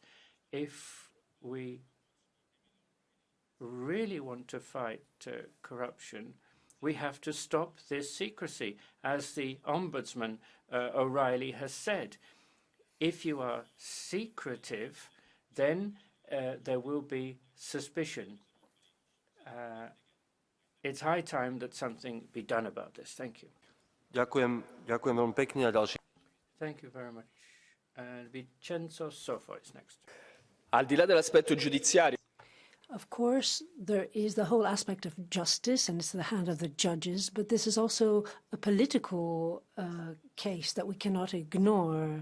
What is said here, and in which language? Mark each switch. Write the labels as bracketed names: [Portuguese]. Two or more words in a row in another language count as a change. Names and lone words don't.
[English] If we really want to fight corruption, we have to stop this secrecy. As the Ombudsman O'Reilly has said, if you are secretive, then there will be suspicion. It's high time that something be done about this. Thank you. [Slovak] Ďakujem veľmi pekne a ďalší. [English] Thank you very much. And Vincenzo Sofo is next. [Italian] Al di là dell'aspetto giudiziario. [English] Of course, there is the whole aspect of justice, and it's the hand of the judges, but this is also a political case that we cannot ignore.